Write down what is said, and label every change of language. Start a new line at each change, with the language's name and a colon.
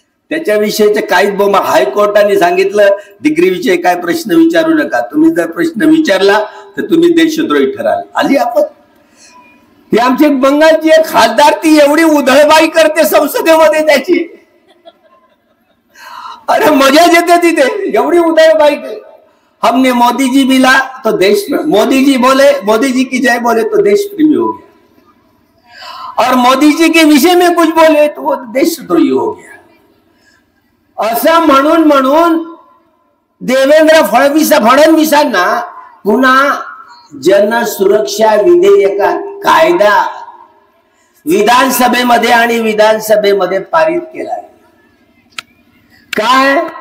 Marathi: त्याच्याविषयीचे काहीच बोंब. हायकोर्टाने सांगितलं डिग्री विषयी काय प्रश्न विचारू नका, तुम्ही जर प्रश्न विचारला तर तुम्ही देशद्रोही ठराल. आली आपण. ही आमची बंगालची एक खासदार, ती एवढी उधळबाई करते संसदेमध्ये त्याची, अरे मजा येते तिथे, एवढी उधळबाई.
Hindi: हमने मोदी जी मिला तो देश, मोदी जी बोले, मोदी जी की जय बोले तो देश प्रेमी हो गया, और मोदी जी के विषय में कुछ बोले तो वो देशद्रोही हो गया.
Marathi: असं म्हणून देवेंद्र फडणवीसांना पुन्हा जन सुरक्षा विधेयकात कायदा विधानसभेमध्ये आणि विधानसभेमध्ये पारित केलाय. काय?